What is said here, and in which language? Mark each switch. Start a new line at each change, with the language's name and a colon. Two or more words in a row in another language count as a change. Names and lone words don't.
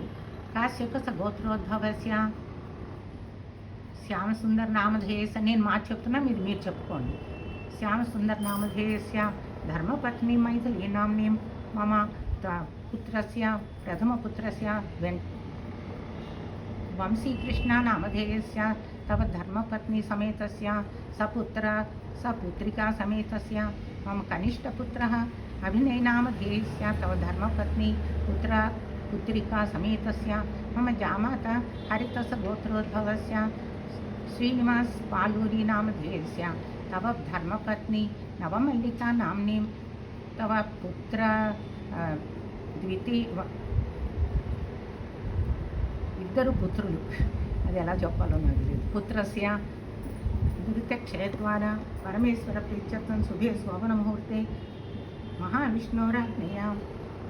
Sanskrit: కాశ్యపస గోత్రోద్భవస్య శ్యామసుందర్ నామధేయస్య,
Telugu: నేను మాట చెప్తున్నా మీరు చెప్పుకోండి.
Sanskrit: శ్యామసుందర్ నామధేయస్య ధర్మపత్ని మైథిలీ నామ్నీం మమ పుత్రస్య ప్రథమపుత్రస్య వంశీకృష్ణ నామధేయస్య तव धर्मपत्नी समेतस्य सपुत्रिका समेतस्य मम कनिष्ठपुत्रः अभिनय नामधेयस्य तव धर्मपत्नी पुत्रिका समेतस्य मम जामाता हरितस गोत्रोद्भवस्य श्रीनिवास पालूरी नामधेयस्य तव धर्मपत्नी नवमल्लिका नाम्नीं तव पुत्र
Telugu: ఇద్దరు పుత్రులు, అది ఎలా చెప్పాలో నాకు తెలియదు.
Sanskrit: పుత్రస్య దురితక్షయద్వారా పరమేశ్వర ప్రీత్యర్థం శుభే శోభన ముహూర్తే మహావిష్ణోరాజ్ఞయా